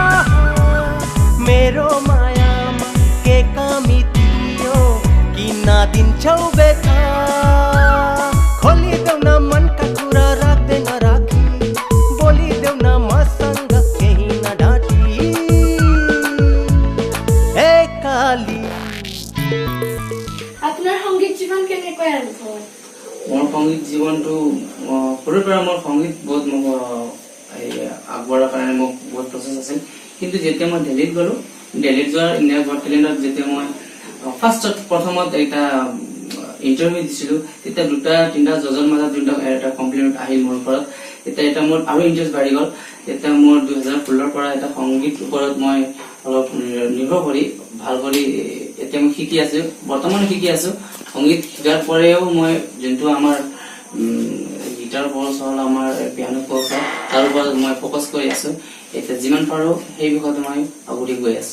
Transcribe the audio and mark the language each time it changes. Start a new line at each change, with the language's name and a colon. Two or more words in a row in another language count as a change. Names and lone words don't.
Nepali: मेरो मायामा के कमी थियो किन दिन्छौ बेथा खोलिदेऊ न मनका कुरा राख्दैन राखी बोलिदेऊ न मसँग केही नढाँटी एकाली
Assamese: আপোনাৰ সংগীত জীৱন কেনেকৈ আৰম্ভ হ'ল মোৰ সংগীত জীৱনটো সৰুৰ পৰা মোৰ সংগীত বহুত মোক আগবঢ়াৰ কাৰণে মোক বহুত প্ৰচেছ আছিল কিন্তু যেতিয়া মই দিল্লীত গ'লো দিল্লীত যোৱাৰ ইণ্ডিয়া গট টেলেণ্টত যেতিয়া মই প্ৰথমত এটা ইণ্টাৰভিউ দিছিলো তেতিয়া দুটা তিনিটা জজৰ মাজত যোনটা এটা কমপ্লিমেণ্ট আহিল মোৰ ওপৰত তেতিয়া এটা মোৰ আৰু ইণ্টাৰেষ্ট বাঢ়ি গ'ল এতিয়া মোৰ 2016ৰ পৰা এটা সংগীত ওপৰত মই অলপ নিৰ্ভৰ কৰি ভাল কৰি এতিয়া মই শিকি আছো বৰ্তমান শিকি আছো সংগীত শিকাৰ পৰেও মই যোনটো আমাৰ
English: guitar course
Assamese: হ'ল আমাৰ
English: piano course
Assamese: হ'ল তাৰ ওপৰত মই ফ'কাছ কৰি আছো এতিয়া যিমান পাৰো সেই বিষয়ত মই আগুৰি গৈ আছো